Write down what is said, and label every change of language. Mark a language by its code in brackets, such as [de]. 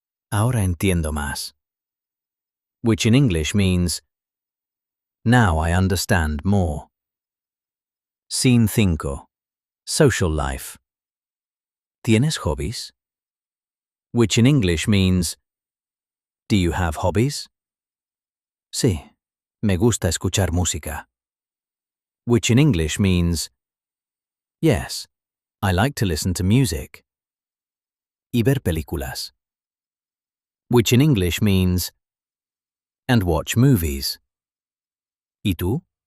[es] Ahora entiendo más, [en] which in English means now I understand more. Scene 5. Social life. [es] ¿Tienes hobbies? [en] Which in English means do you have hobbies? [es] Sí, me gusta escuchar música. [en] Which in English means yes, I like to listen to music. [es] Y ver películas. [en] Which in English means and watch movies. [es] ¿Y tú?